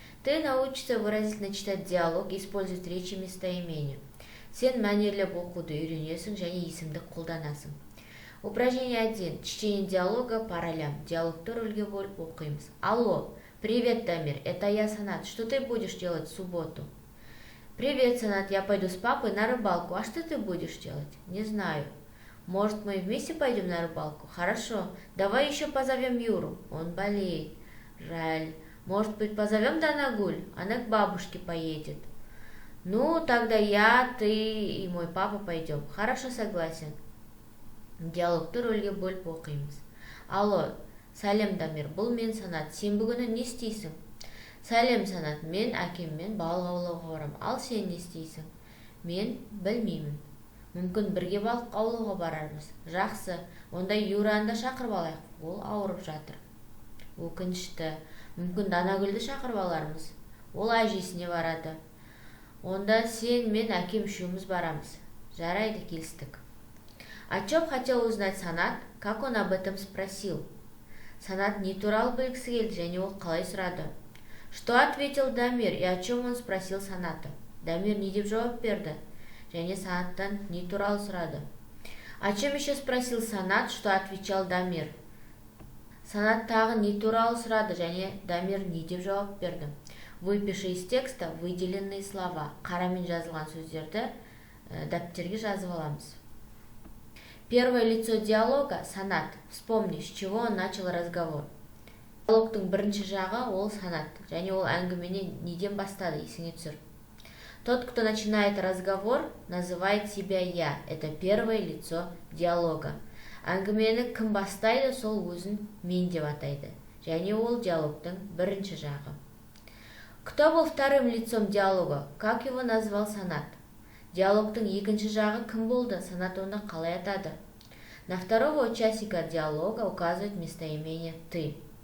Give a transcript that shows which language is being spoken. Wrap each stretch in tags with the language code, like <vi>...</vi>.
<ru>Ты научишься выразительно читать диалог и использовать речи местоимения.</ru> <kk>Сен мәнерлеп оқуды үйренесің және есімдік қолданасың.</kk> <ru>Упражнение 1. Чтение диалога по ролям.</ru> <kk>Диалогты рөлге бөліп оқимыз.</kk> <ru>Алло, привет, Дамир, это я, Санат. Что ты будешь делать в субботу? Привет, Санат, я пойду с папой на рыбалку. А что ты будешь делать? Не знаю. Может, мы вместе пойдем на рыбалку? Хорошо. Давай еще позовем Юру. Он болеет. Жаль. Может быть, позовем Данагуль? Она к бабушке поедет. Ну, тогда я, ты и мой папа пойдем. Хорошо, согласен.</ru> <kk>Диалогты рөлге бөліп оқимыз. Алло, сәлем, Дамир, бұл мен Санат. Сен бүгін не істейсің? Сәлем, Санат, мен әкеммен балық аулауға барам. Ал сен не істейсің? Мен білмеймін. Мүмкін бірге балық аулауға барармыз. Жақсы, онда Юраны да шақырып алайық. Ол ауырып жатыр. Өкінішті. Мүмкін Данагүлді шақырып алармыз. Ол әжесіне барады. Онда сен, мен, әкем үшеуміз барамыз. Жарайды, келістік.</kk> <ru>О чем хотел узнать Санат, как он об этом спросил?</ru> <kk>Санат не туралы білгісі келді және ол қалай сұрады.</kk> <ru>Что ответил Дамир и о чем он спросил Саната?</ru> <kk>Дамир не деп жауап берді. Және Санаттан не туралы сұрады.</kk> <ru>О чем еще спросил Санат, что отвечал Дамир?</ru> <kk>Санат тағы не туралы сұрады, және Дамир не деп жауап берді.</kk> <ru>Выпиши из текста выделенные слова.</ru> <kk>Қарамен жазылған сөздерді дәптерге жазып аламыз.</kk> <ru>Первое лицо диалога – Санат. Вспомни, с чего он начал разговор.</ru> <kk>Диалогтың бірінші жағы ол Санат, және ол әңгімені неден бастады, есіңе түсір.</kk> <ru>Тот, кто начинает разговор, называет себя «я». Это первое лицо диалога.</ru> <kk>Әңгімені кім бастайды, сол өзін мен деп атайды. Және ол диалогтың бірінші жағы.</kk> <ru>Кто был вторым лицом диалога? Как его назвал Санат?</ru> <kk>Диалогтың екінші жағы кім болды? Санат оны қалай атады?</kk> <ru>На второго участника диалога указывает местоимение «ты».</ru>